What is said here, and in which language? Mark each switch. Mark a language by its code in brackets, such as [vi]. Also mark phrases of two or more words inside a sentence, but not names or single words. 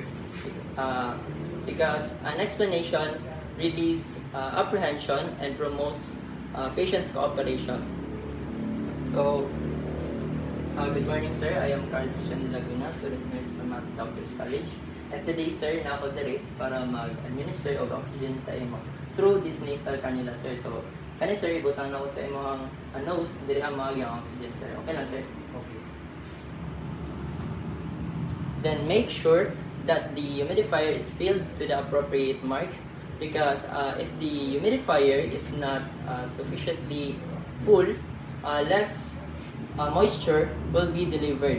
[en] Because an explanation relieves apprehension and promotes patient's cooperation. So, good morning, sir. I am Carl Christian Laguna, student nurse from Math Doctors College. And today, [ceb] sir, na-ako diri para mag-administer of oxygen sa imo [en] through this nasal cannula, [ceb] sir. So, kani sir, ibutang na ko sa imo ang nose, diri ang ang oxygen, sir. Okay lang, sir? [en] Okay. Then make sure that the humidifier is filled to the appropriate mark, because if the humidifier is not sufficiently full, less moisture will be delivered.